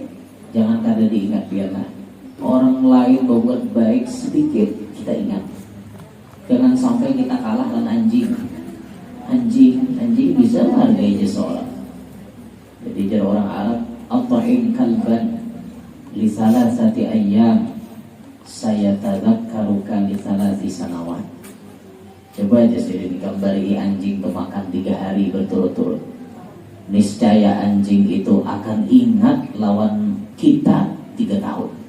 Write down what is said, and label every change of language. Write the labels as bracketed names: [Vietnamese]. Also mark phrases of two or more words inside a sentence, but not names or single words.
[Banjar] Jangan kada diingat biarlah orang lain berbuat baik sedikit kita ingat. [Indonesian] Jangan sampai kita kalah dengan anjing. Anjing bisa menghargai jasa orang. [Banjar] Jadi jar orang Arab, [Arabic] "أطعم كلبا لثلاثة أيام, سيتذكرك لثلاث سنوات." [Banjar] Coba aja sendiri digambari anjing makan 3 hari berturut-turut. Niscaya anjing itu akan ingat lawan kita 3 tahun.